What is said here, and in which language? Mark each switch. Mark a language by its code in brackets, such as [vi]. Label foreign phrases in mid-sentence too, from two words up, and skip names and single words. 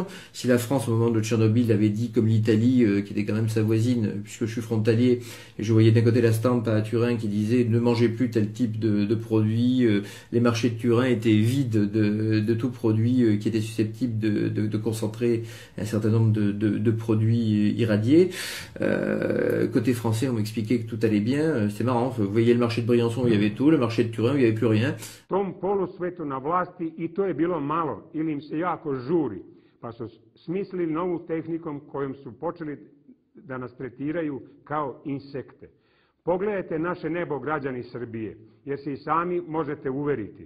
[fr] Si la France au moment de Tchernobyl avait dit comme l'Italie, qui était quand même sa voisine, puisque je suis frontalier, et je voyais d'un côté la stampe à Turin qui disait ne mangez plus tel type de produit, les marchés de Turin étaient vides de tout produit qui était susceptible de concentrer un certain nombre de produits irradiés. Côté français, on m'expliquait que tout allait bien. C'est marrant, vous voyez le marché de Briançon où il y avait tout, le marché de Turin où il n'y avait plus rien. [sr] Tom polusvetu na vlasti i to je bilo malo ili im se jako žuri, pa su smislili novu tehnikom kojom su počeli da nas tretiraju kao insekte. Pogledajte naše nebo, građani Srbije, jer se i sami možete uveriti.